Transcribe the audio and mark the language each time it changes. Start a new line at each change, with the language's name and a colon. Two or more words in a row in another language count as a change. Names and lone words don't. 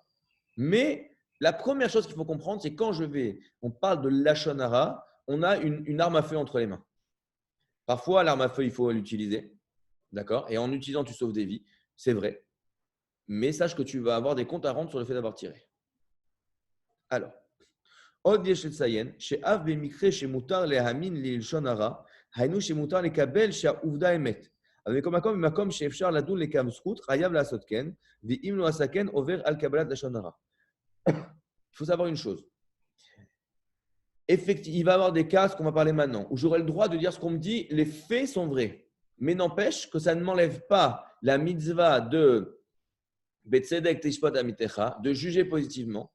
French: Mais la première chose qu'il faut comprendre, c'est quand on parle de lachonara, on a une arme à feu entre les mains. Parfois, l'arme à feu, il faut l'utiliser. D'accord? Et en utilisant, tu sauves des vies. C'est vrai. Mais sache que tu vas avoir des comptes à rendre sur le fait d'avoir tiré. Alors,
Hebrew: עוד יש לציין שאף במקרה שמותר להאמין ללשון הרע, היינו שמותר לקבל שהעובדה אמת. אבל במקום שאפשר לדון לכף זכות, חייב לעשות כן, ואם לא עשה כן, עובר על קבלת לשון הרע.
French: Il faut savoir une chose. Effectivement, il va y avoir des cas, ce qu'on va parler maintenant, où j'aurai le droit de dire ce qu'on me dit, les faits sont vrais. Mais n'empêche que ça ne m'enlève pas la mitzvah de
Hebrew: בצדק תשפט עמיתך,
French: de juger positivement.